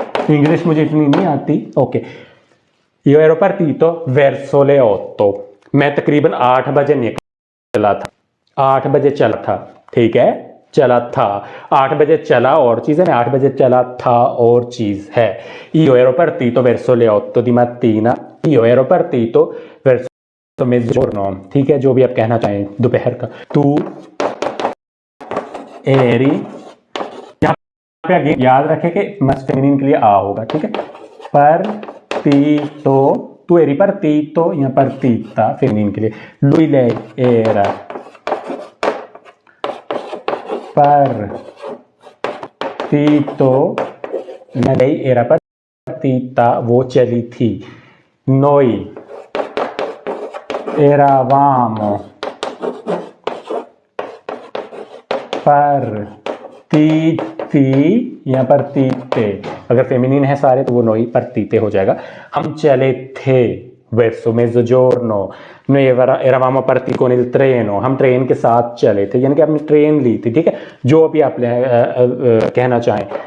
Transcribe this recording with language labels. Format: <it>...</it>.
<hi>English मुझे इतनी नहीं आती। Okay,</hi> <it>io ero partito verso le 8,</it> <hi>मैं तकरीबन 8 बजे निकला था, 8 बजे चला था, ठीक है, चला था, 8 बजे चला और चीज़ है, 8 बजे चला था और चीज़ है।</hi> <it>Io ero partito verso le 8 di mattina, io ero partito verso mezzogiorno,</it> <hi>ठीक है, जो भी आप कहना चाहें, दोपहर का।</hi> <it>तू एरी,</it> <hi>यहाँ पे याद रखें कि मस्ट फेमिनिन के लिए आ होगा, ठीक है।</hi> <it>partito, तू एरी partito या partita</it> <hi>फेमिनिन के लिए,</hi> <it>lui lei era partito, lei era partita,</it> <hi>वो चली थी।</hi> <it>noi eravamo partiti</it> <hi>या partite, अगर फेमिनिन है सारे तो वो नोई partite हो जाएगा। हम चले थे verso mezzogiorno,</hi> <it>noi eravamo partiti con il treno,</it> <hi>हम ट्रेन के साथ चले थे, यानी कि आपने ट्रेन ली थी, ठीक है, जो भी आप कहना चाहें।</hi>